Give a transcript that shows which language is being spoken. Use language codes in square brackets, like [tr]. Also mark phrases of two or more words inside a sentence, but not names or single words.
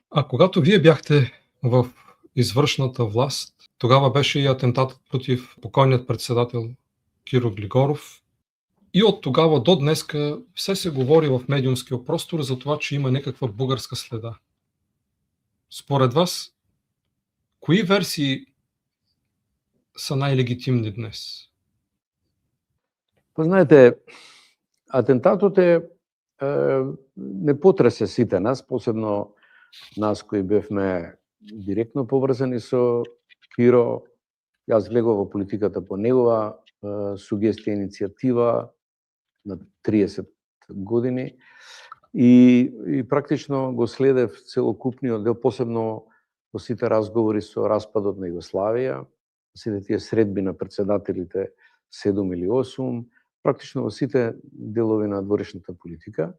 [bg] А когато вие бяхте в извршната власт, тогава беше и атентатът против покойният председател Киро Глигоров. И от тогава до днеска все се говори в медиумския простор за това, че има някаква бугарска следа. Според вас, кои версии са най-легитимни днес? [mk] Знаете, атентатот не потресе сите нас, посебно нас кои бевме директно поврзани со Киро. Јас влегов во политиката по негова сугестија, иницијатива на 30 години и практично го следев целокупниот дел, посебно во сите разговори со распадот на Југославија, сите тие средби на председателите 7 или 8, практично во сите делови на дворешната политика.